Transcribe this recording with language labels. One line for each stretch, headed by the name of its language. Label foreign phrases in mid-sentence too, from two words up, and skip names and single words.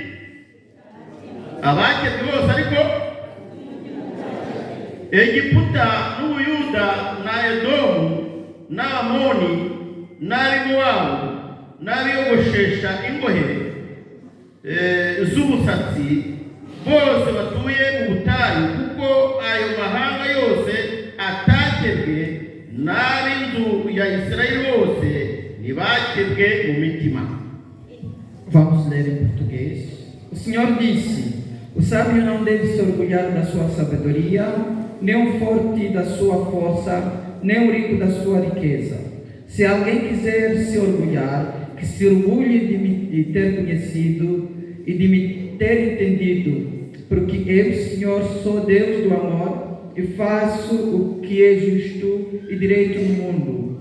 Kinyarwanda: Abakebwe bose, ariko Egiputa n'Ubuyuda na Edomu n'Amoni n'Abimowabu n'abiyogoshesha ingohe z'ubusatsi bose batuye mu butayu, kuko ayo mahanga yose atakebwe, n'ab'inzu ya Isirayeli bose ntibakebwe mu mitima.
Portuguese: Vamos ler em português. O Senhor disse: o sábio não deve se orgulhar da sua sabedoria, nem o forte da sua força, nem o rico da sua riqueza. Se alguém quiser se orgulhar, que se orgulhe de me ter conhecido e de me ter entendido, porque eu, Senhor, sou Deus do amor e faço o que é justo e direito no mundo.